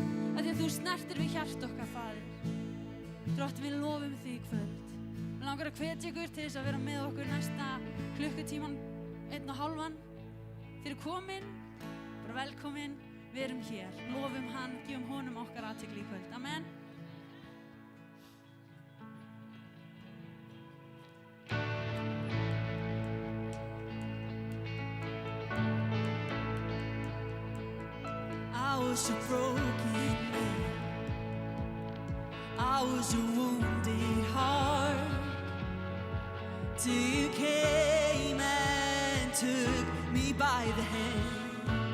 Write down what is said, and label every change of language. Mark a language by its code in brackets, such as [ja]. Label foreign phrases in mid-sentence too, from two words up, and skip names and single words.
[is] Að því að þú snertir við hjart okkar, Faðir. Drottinn, við lofum þig í kvöld. Við langar að hvetja ykkur til þess að vera með okkur næsta klukkutíman 1,5. Þið eru komin, bara velkomin, við erum hér. Lofum hann, gefum honum okkar athygli í kvöld. [en] Amen. I was a broken man. I was a wounded heart till you came and took me by the hand.